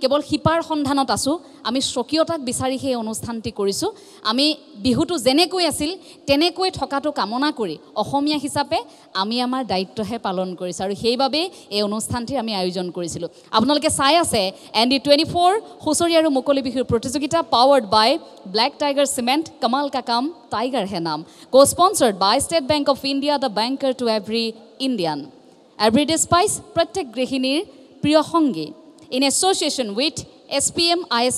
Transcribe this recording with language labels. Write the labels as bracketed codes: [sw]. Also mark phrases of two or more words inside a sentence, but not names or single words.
[as] কেৱল শিপাৰ সন্ধানত আছোঁ আমি স্বকীয়তাক বিচাৰি সেই অনুষ্ঠানটি কৰিছোঁ আমি বিহুটো যেনেকৈ আছিল তেনেকৈ থকাটো কামনা কৰি অসমীয়া হিচাপে আমি আমাৰ দায়িত্বহে পালন কৰিছোঁ আৰু সেইবাবে এই অনুষ্ঠানটিৰ আমি আয়োজন কৰিছিলোঁ আপোনালোকে চাই আছে ND24 হুঁচৰি আৰু মুকলি বিহুৰ প্ৰতিযোগিতা [en] powered by Black Tiger Cement [hi] कमाल का काम टाइगर है नाम [en] co-sponsored by State Bank of India the banker to every Indian everyday spice [as] প্ৰত্যেক গৃহিণীৰ প্ৰিয় সংগী [en] in association with SPM IS